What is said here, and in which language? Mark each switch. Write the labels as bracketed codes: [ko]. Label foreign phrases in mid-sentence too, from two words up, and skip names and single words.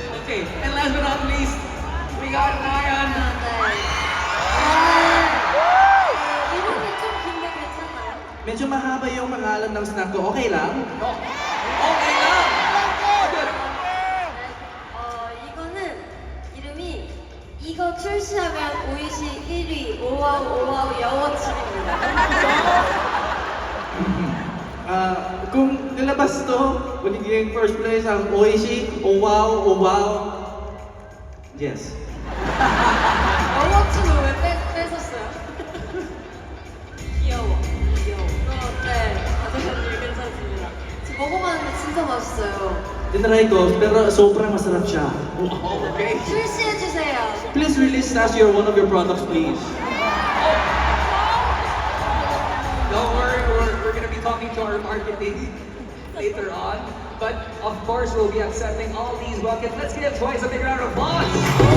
[en] Okay, and last but not least, we got Nayan. [ko] 이름이 좀 긴데 괜찮나요? [tl] Medyo mahaba yung pangalan ng snack ko. Okay lang? Okay lang. [ko] 이거는 이름이 이거 출시하면 오이시 1위 오와우 오와우 여워칩입니다. [tl] Kung nilabas to, magiging first place ang Oishi, [en] oh wow. Yes. [ko] 여워칩을 왜 뺏었어요? 귀여워. 네, 아주 괜찮습니다. 지금 먹어봤는데 진짜 맛있어요. [tl] Tinry ko, pero sobrang masarap siya. [en] Okay. [ko] 출시해주세요. [en] Please release us one of your products, please. Don't worry, we're gonna be talking to our marketing later on. But of course, we'll be accepting all these buckets. Let's give Twice a big round of applause.